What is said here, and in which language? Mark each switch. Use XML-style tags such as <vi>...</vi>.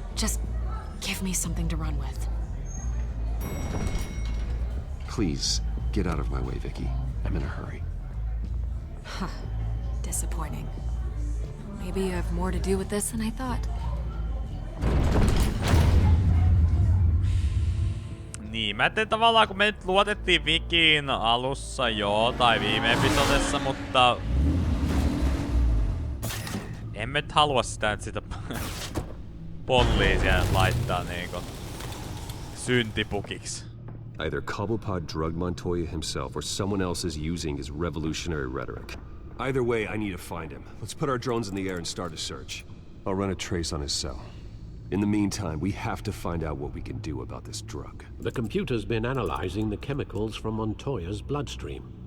<en>Just give me something to run with. Please, get out of my way, Vicky. I'm in a hurry. Huh. Disappointing. Maybe you have more to do with this than I thought.</en> <fi>Niin, mä ajattelin tavallaan, kun me nyt luotettiin Vikiin alussa joo, tai viime episodessa, mutta... En mä nyt halua sitä, että sitä poliisia laittaa niinku syntipukiksi.</fi> <en>Either Cobblepot drugged Montoya himself or someone else is using his revolutionary rhetoric. Either way, I need to find him. Let's put our drones in the air and start a search. I'll run a trace on his cell. In the meantime, we have to find out what we can do about this drug. The computer's been analyzing the chemicals from Montoya's bloodstream.</en>